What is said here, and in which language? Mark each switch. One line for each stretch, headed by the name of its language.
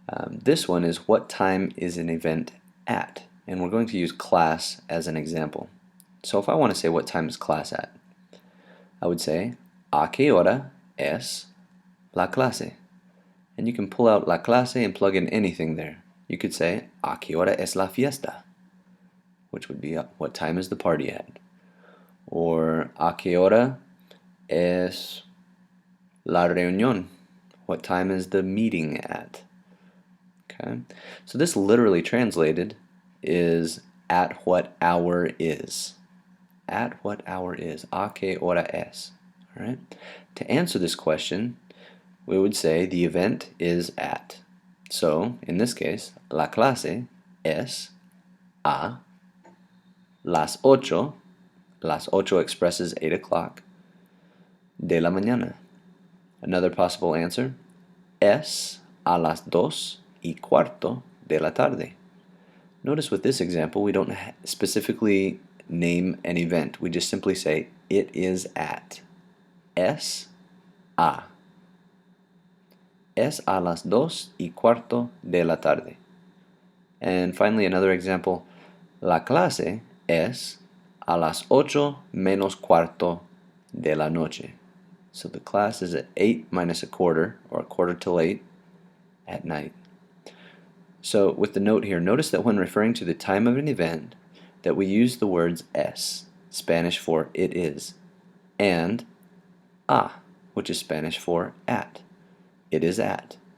English: This one is, what time is an event at? And we're going to use class as an example. So if I want to say what time is class at, I would say,
Spanish: ¿A qué hora es la clase?
English: And you can pull out la clase and plug in anything there. You could say,
Spanish: ¿A qué hora es la fiesta?
English: Which would be, what time is the party at?
Spanish: Or, ¿A qué hora es la reunión?
English: What time is the meeting at? Okay, so this literally translated is at what hour is. At what hour is.
Spanish: ¿A qué hora es?
English: All right. To answer this question, we would say the event is at. So, in this case,
Spanish: la clase es a las 8. Las 8
English: expresses 8 o'clock
Spanish: de la mañana.
English: Another possible answer,
Spanish: es a las 2:15 de la tarde.
English: Notice with this example, we don't specifically name an event. We just simply say, it is at.
Spanish: Es a. Es a las 2:15 de la tarde.
English: And finally, another example,
Spanish: la clase es a las 8 menos cuarto de la noche.
English: So the class is at 8 minus a quarter, or a quarter till 8 at night. So with the note here, notice that when referring to the time of an event, that we use the words es, Spanish for it is, and a, which is Spanish for at. It is at.